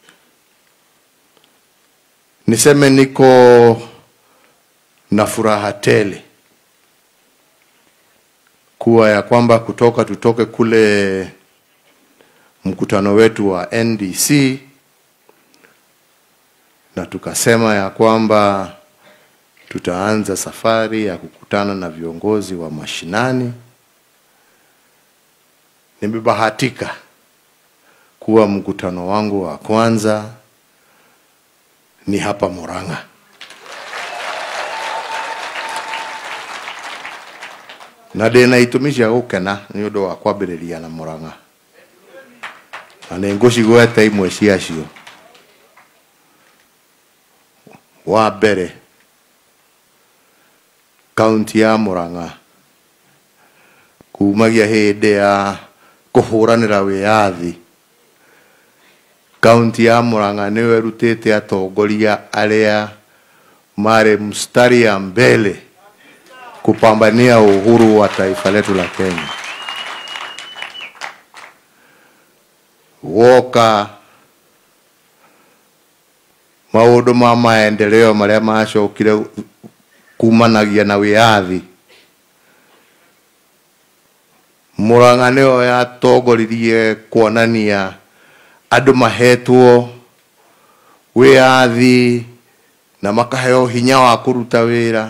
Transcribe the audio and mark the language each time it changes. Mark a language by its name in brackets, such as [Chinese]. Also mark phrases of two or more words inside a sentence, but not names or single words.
[Swahili] Niseme niko na furaha tele kuwa ya kwamba tutoke kule mkutano wetu wa NDC na tukasema ya kwamba tutaanza safari ya kukutana na viongozi wa mashinani. Nimebahatika kuwa mkutano wangu wa kwanza ni hapa Murang'a. [Kikuyu] Na ndĩna itũmi cia gũkena nĩ ũndũ wa kwambĩrĩria na Murang'a. Na nĩngũcigweta imwe ciacio. Wa mbere, kaunti ya Murang'a kumagia hĩndĩ ya kũhũranĩra wĩyathi, kaunti ya Murang'a nĩyo ĩrutĩte atongoria arĩa marĩ [Swahili] mstari ya mbele kupambania uhuru wa taifa letu la Kenya. [Kikuyu] Woka maũndũ ma maendeleo marĩa macokire kumanagia na wĩyathi, Murang'a nĩyo yatongoririe kuonania andũ mahetwo wĩyathi na makaheo hinya wa kũruta wĩra.